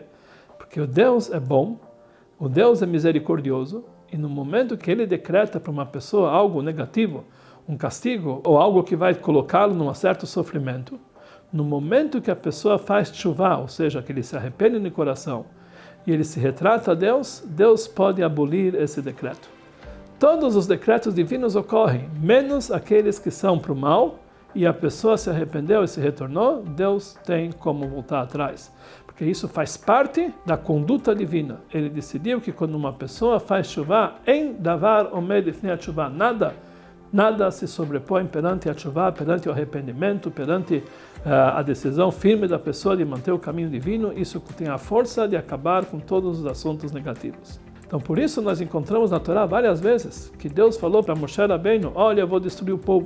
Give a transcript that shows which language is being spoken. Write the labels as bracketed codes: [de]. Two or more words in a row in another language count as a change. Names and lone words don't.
[pt] Porque o Deus é bom, o Deus é misericordioso, e no momento que ele decreta para uma pessoa algo negativo, um castigo, ou algo que vai colocá-lo num certo sofrimento, no momento que a pessoa faz tshuva, ou seja, que ele se arrepende no coração, e ele se retrata a Deus, Deus pode abolir esse decreto. Todos os decretos divinos ocorrem, menos aqueles que são para o mal, e a pessoa se arrependeu e se retornou, Deus tem como voltar atrás. Porque isso faz parte da conduta divina. Ele decidiu que quando uma pessoa faz tshuva, [he] אין דבר עומד לפני תשובה, [pt] nada se sobrepõe perante a tshuva, perante o arrependimento, perante a decisão firme da pessoa de manter o caminho divino. Isso tem a força de acabar com todos os assuntos negativos. Então, por isso nós encontramos na Torá várias vezes que Deus falou para Moshe Rabbeinu, olha, eu vou destruir o povo.